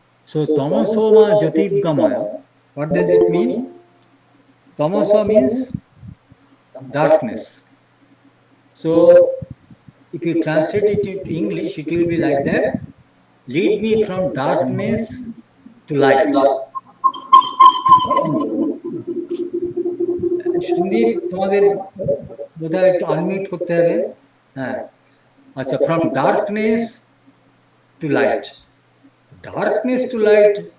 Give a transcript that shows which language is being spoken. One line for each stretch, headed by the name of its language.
English: So tamasoma jyotirgamaya, what does it mean? Tamasa means darkness. So if you translate it into English, it will be like that: lead me from darkness to light.
Bangla: Sandeep, তোমাদের বোধহয় একটু unmute করতে হবে। হ্যাঁ, আচ্ছা,
English: from darkness to light. Darkness to light,